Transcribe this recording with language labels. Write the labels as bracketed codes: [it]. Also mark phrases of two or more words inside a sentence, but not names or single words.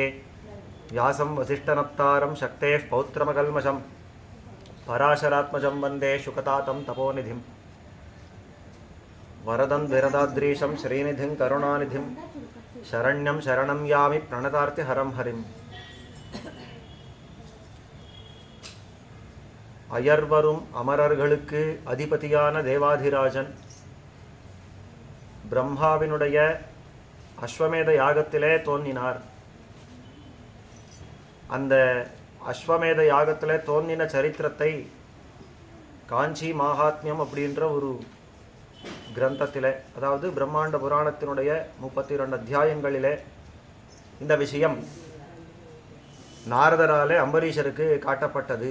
[sa] व्यासं वसिष्ठनप्तारं शक्तेः पौत्रमकल्मषं पराशरात्मजं वन्दे शुकतातं तपोनिधिं। वरदं विरदाद्रीशं श्रीनिधिं करुणानिधिं शरण्यं शरणं यामि प्रणतार्तिहरं हरिम्। [ta] அயர்வரும் அமரர்களுக்கு அதிபதியான தேவாதிராஜன் பிரம்மாவினுடைய அஸ்வமேத யாகத்திலே தோன்றினார். அந்த அஸ்வமேத யாகத்திலே தோன்றின சரித்திரத்தை காஞ்சி மகாத்மியம் அப்படின்ற ஒரு கிரந்தத்திலே, அதாவது பிரம்மாண்ட புராணத்தினுடைய 32 அத்தியாயங்களிலே இந்த விஷயம் நாரதராலே அம்பரீஷருக்கு காட்டப்பட்டது.